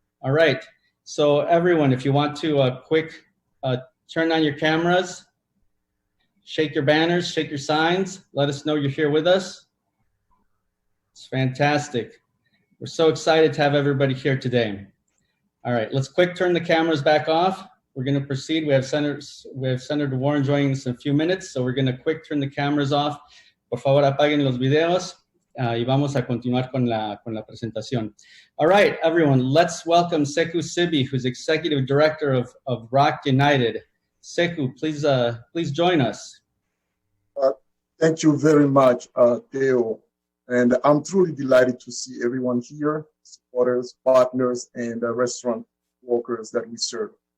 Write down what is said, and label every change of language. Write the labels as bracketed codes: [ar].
[en] All right, so everyone, if you want to turn on your cameras, shake your banners, shake your signs, let us know you're here with us. It's fantastic. We're so excited to have everybody here today. All right, let's turn the cameras back off. We're going to proceed. We have Senator Warren joining us in a few minutes, so we're going to turn the cameras off. [es] Por favor, apaguen los videos y vamos a continuar con la presentación. [en] All right, everyone, let's welcome Sekou Sibi, who's Executive Director of Rock United. Sekou, please join us. Thank you very much, Theo. And I'm truly delighted to see everyone here, supporters, partners, and restaurant workers that we serve.